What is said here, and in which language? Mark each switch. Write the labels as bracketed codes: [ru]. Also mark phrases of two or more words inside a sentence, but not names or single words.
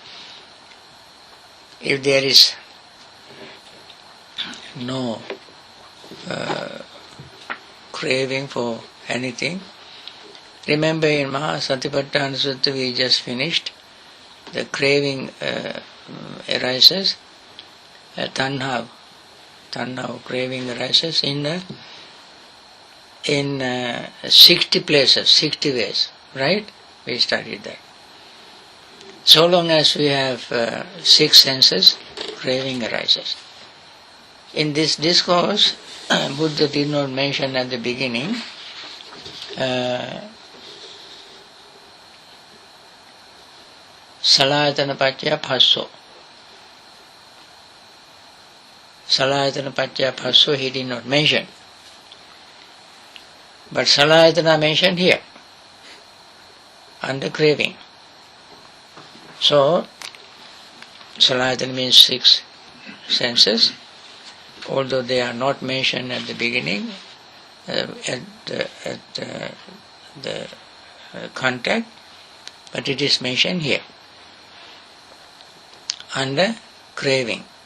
[en] If there is no craving for anything, remember in Maha Nidana Sutta we just finished, the craving arises, tanha craving arises in 60 places, 60 ways, right? We studied that. So long as we have 6 senses, craving arises. In this discourse, Buddha did not mention at the beginning [pi] salayatana paccaya phasso. Salayatana paccaya phasso [en] he did not mention. But salayatana mentioned here, under craving. So, salayatana means 6 senses, although they are not mentioned at the beginning, at the contact, but it is mentioned here, under craving.